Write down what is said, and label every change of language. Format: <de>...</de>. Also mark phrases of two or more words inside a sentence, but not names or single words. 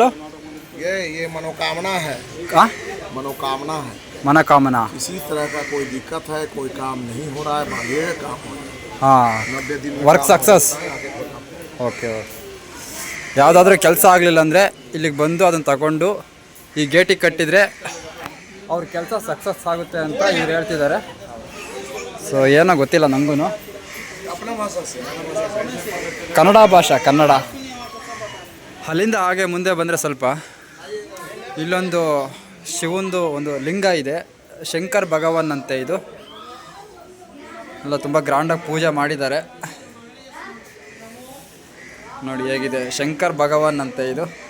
<hi>ये मनोकामना है, हाँ, मनोकामना है. मनोकामना. किसी तरह का कोई दिक्कत है, कोई काम नहीं हो रहा है, ये काम हो रहा है. ಹಾಂ, 90 दिन में ವರ್ಕ್ काम ಸಕ್ಸಸ್. होता है, आगे कोई काम.</hi> <kn>ಓಕೆ. ಯಾವುದಾದ್ರೂ ಕೆಲಸ ಆಗಲಿಲ್ಲ ಅಂದರೆ ಇಲ್ಲಿಗೆ ಬಂದು ಅದನ್ನು ತಗೊಂಡು ಈ ಗೇಟಿಗೆ ಕಟ್ಟಿದರೆ ಅವ್ರ ಕೆಲಸ ಸಕ್ಸಸ್ ಆಗುತ್ತೆ ಅಂತ ಇವ್ರು ಹೇಳ್ತಿದ್ದಾರೆ. ಸೊ ಏನೋ ಗೊತ್ತಿಲ್ಲ ನನಗೂ.</kn> <hi>अपना भाषा से</hi> <kn>ಕನ್ನಡ ಭಾಷಾ, ಕನ್ನಡ. ಅಲ್ಲಿಂದ ಹಾಗೆ ಮುಂದೆ ಬಂದರೆ ಸ್ವಲ್ಪ ಇಲ್ಲೊಂದು ಶಿವಂದು ಒಂದು ಲಿಂಗ ಇದೆ, ಶಂಕರ್ ಭಗವಾನ್ ಅಂತೆ. ಇದು ಎಲ್ಲ ತುಂಬ ಗ್ರ್ಯಾಂಡಾಗಿ ಪೂಜೆ ಮಾಡಿದ್ದಾರೆ ನೋಡಿ, ಹೇಗಿದೆ ಶಂಕರ್ ಭಗವಾನ್ ಅಂತೆ ಇದು.</kn>